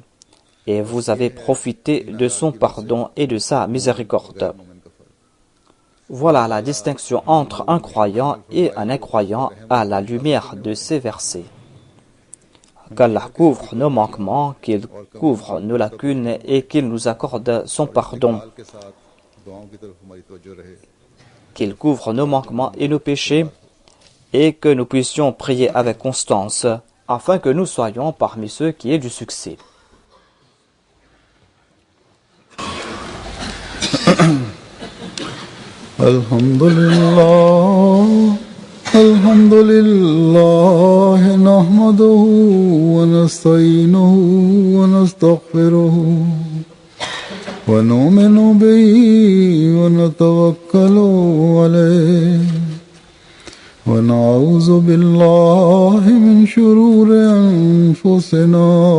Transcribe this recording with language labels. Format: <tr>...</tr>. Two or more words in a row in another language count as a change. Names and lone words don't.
<fr>Et vous avez profité de son pardon et de sa miséricorde. Voilà la distinction entre un croyant et un incroyant à la lumière de ces versets. Qu'Allah couvre nos manquements, qu'il couvre nos lacunes et qu'il nous accorde son pardon,</fr> <ur>کے ساتھ دعاؤں کی طرف ہماری توجہ رہے.</ur> <fr>qu'il couvre nos manquements et nos péchés et que nous puissions prier avec constance afin que nous soyons parmi ceux qui aient du succès.</fr> <ar>الحمد لله نحمده ونستعينه ونستغفره ونؤمن به ونتوكل عليه ونعوذ بالله من شرور أنفسنا</ar>